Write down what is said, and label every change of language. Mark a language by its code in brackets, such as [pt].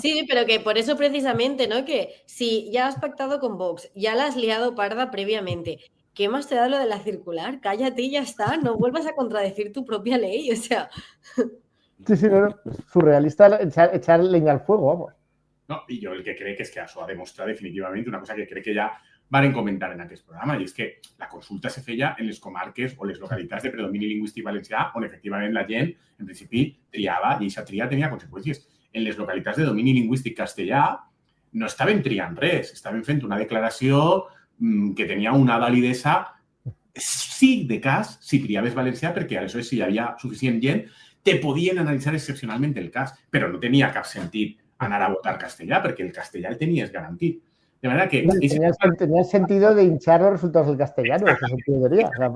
[es] Sí, pero que por eso precisamente, ¿no? Que si ya has pactado con Vox, ya la has liado parda previamente, ¿qué más te da lo de la circular? Cállate y ya está, no vuelvas a contradecir tu propia ley, o sea. Sí, no, es surrealista echar leña al fuego, vamos. [ca] No, i jo el que crec és que això ha demostrat definitivament una cosa que crec que ja varen comentar en aquest programa, i és que la consulta se feia en les comarques o les localitats de predomini lingüístic valencià on efectivament la gent, en principi, triava i aquesta tria tenia conseqüències. En les localitats de domini lingüístic castellà no estaven triant res, estaven fent una declaració que tenia una validesa sí de cas si triaves valencià, perquè aleshores si hi havia suficient gent te podien analitzar excepcionalment el cas, però no tenia cap sentit anar a votar castellà, perquè el castellà el tenies garantit. De manera que... [es] Tenía sentido de hinchar los resultados del castellano, ese sentido de día.